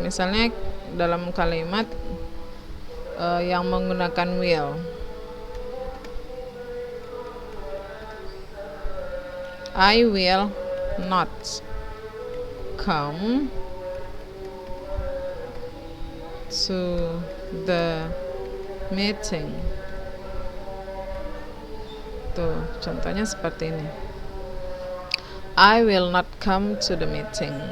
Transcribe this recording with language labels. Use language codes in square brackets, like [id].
[id] Misalnya dalam kalimat yang menggunakan will. [en] I will not come to the meeting. [id] Tuh, contohnya seperti ini. [en] I will not come to the meeting.